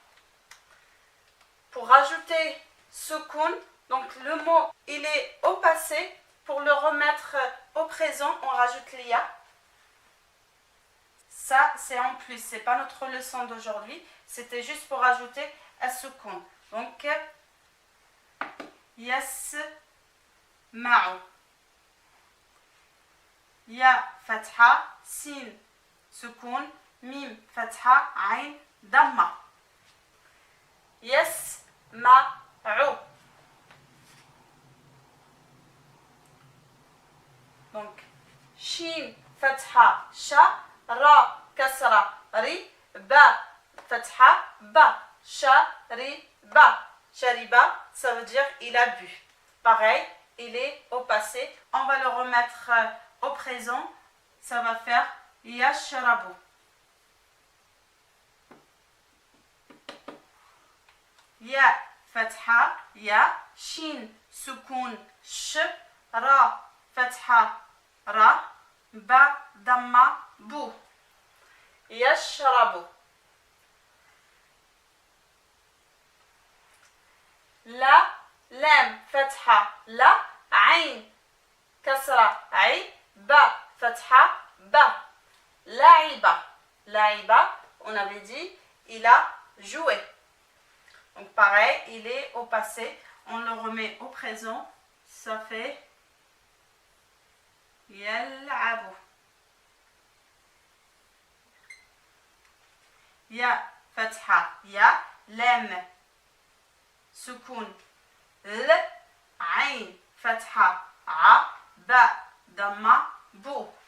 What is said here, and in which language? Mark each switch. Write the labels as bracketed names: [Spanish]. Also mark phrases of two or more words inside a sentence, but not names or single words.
[French] Pour rajouter Soukoun, donc le mot, il est au passé. Pour le remettre au présent, on rajoute l'Ia. Ça, c'est en plus, c'est pas notre leçon d'aujourd'hui. C'était juste pour rajouter un soukoun. Donc, yasma'u. [Arabic] ياء، فتحة، سين، سكون، ميم فتحة، عين، ضمة. Yasma'u. Donc, شين فتحة، شَ. راء، كسرة، رِ، باء، فتحة، بَ، شَرِبَ. Shariba, [French] ça veut dire il a bu. Pareil, il est au passé. On va le remettre au présent. Ça va faire yashrabu. [Arabic] ياء، فتحة، يَ، شين، سكون، شْ، راء، فتحة، رَ، باء، ضمة، بُ. Yashrabu. لا، لام، فتحة، لَ، عين، كسرة، عِ، باء، فتحة، بَ. La'iba. La'iba, [French] on avait dit, il a joué. Donc pareil, il est au passé. On le remet au présent. Ça fait yal'abu. [Arabic] ياء، فتحة، يَ، لام، سكون، لْ، عين، فتحة، عَ، باء، ضمة، بُ.